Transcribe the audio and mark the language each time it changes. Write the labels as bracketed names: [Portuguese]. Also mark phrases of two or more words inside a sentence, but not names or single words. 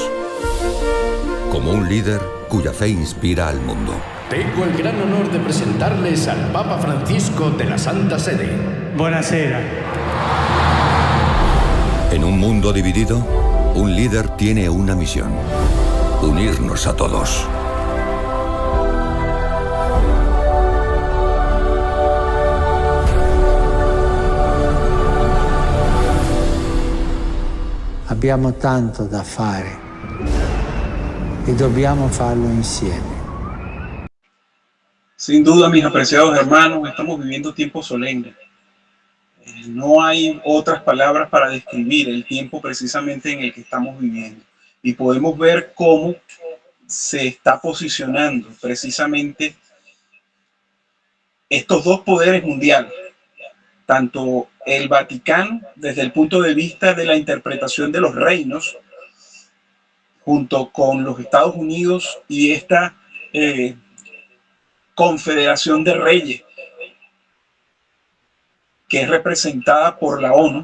[Spanish] Como un líder cuya fe inspira al mundo. Tengo el gran honor de presentarles al Papa Francisco de la Santa Sede. [Italian] Buonasera. [Spanish] En un mundo dividido, un líder tiene una misión: unirnos a todos. [Italian] Abbiamo tanto da fare e dobbiamo farlo insieme. [Spanish] Sin duda, mis apreciados hermanos, estamos viviendo tiempos solemnes. No hay otras palabras para describir el tiempo precisamente en el que estamos viviendo. Y podemos ver cómo se está posicionando precisamente estos dos poderes mundiales, tanto el Vaticano desde el punto de vista de la interpretación de los reinos, junto con los Estados Unidos y esta confederación de reyes, que es representada por la ONU.